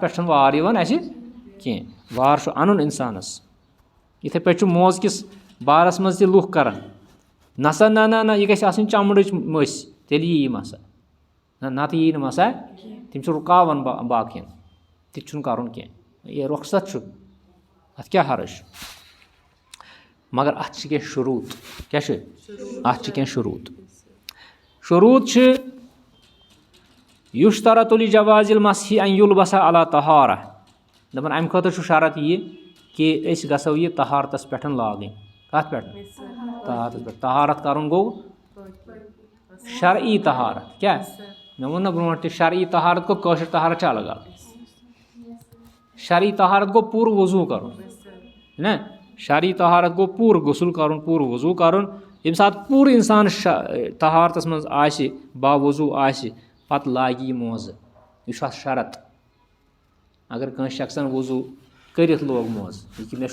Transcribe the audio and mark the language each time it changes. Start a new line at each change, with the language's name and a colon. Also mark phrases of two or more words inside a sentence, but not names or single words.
Kashmiri: پٮ۪ٹھ چھُنہٕ وار یِوان اَسہِ کینٛہہ وار چھُ اَنُن اِنسانَس یِتھَے پٲٹھۍ چھُ موزٕ کِس بارَس منٛز تہِ لُکھ کَران نسا نہ یہِ گژھِ آسٕنۍ چمڑٕچ مٔسۍ تیٚلہِ یی مسا نَتہٕ یی نہٕ مسا تِم چھِ رُکاوان باقٕیَن تہِ چھُنہٕ کَرُن کینٛہہ یہِ رۄخصت چھُ اَتھ کیٛاہ حرج چھُ مگر اَتھ چھِ کینٛہہ شروٗط کیٛاہ چھِ اَتھ چھِ کینٛہہ شروٗط چھِ
Arabic: یُشترط لِجواز المسحِ ان یُلبسا علی طہارہ
Kashmiri: دَپان اَمہِ خٲطرٕ چھُ شرط یہِ کہِ أسۍ گژھو یہِ طہارتَس پٮ۪ٹھ لاگٕنۍ کَتھ پٮ۪ٹھ طہارتَس پٮ۪ٹھ طہارت کَرُن گوٚو شرعی طہارت کیٛاہ مےٚ ووٚن نہ برونٛٹھ تہِ شرعی طہارت گوٚو کٲشِر طہارت چھِ الگ الگ شرعی طہارت گوٚو پوٗرٕ وضوٗ کَرُن نہ شرعی طہارت گوٚو پوٗرٕ غسل کَرُن پوٗرٕ وضوٗ کَرُن ییٚمہِ ساتہٕ پوٗرٕ اِنسان طہارتَس منٛز آسہِ باوضوٗ آسہِ پَتہٕ لاگہِ یہِ موزٕ یہِ چھُ اَتھ شرط اگر کٲنٛسہِ شخصن وضوٗ کٔرِتھ لوگ موزٕ یہِ کہِ مےٚ